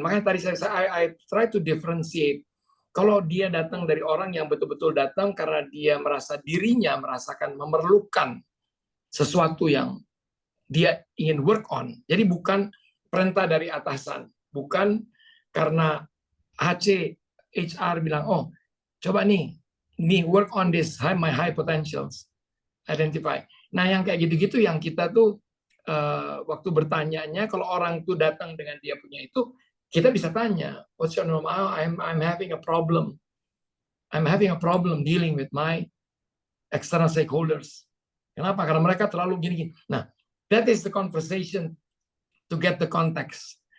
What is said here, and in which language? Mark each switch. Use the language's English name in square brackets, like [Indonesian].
[Indonesian] Makanya tadi [English] I try to differentiate. [Indonesian] Kalau dia datang dari orang yang betul-betul datang karena dia merasa dirinya merasakan memerlukan sesuatu yang dia ingin work on. Jadi bukan perintah dari atasan, bukan karena HR bilang, oh coba nih [English] work on this, my high potentials, identify. [Indonesian] Nah yang kayak gitu-gitu yang kita tuh waktu bertanyanya, kalau orang tuh datang dengan dia punya itu, kita bisa tanya, [English] what's your norm? Oh, I'm having a problem. I'm having a problem dealing with my external stakeholders. [Indonesian] Kenapa? Karena mereka terlalu gini-gini. [English] Nah, that is the conversation to get the context.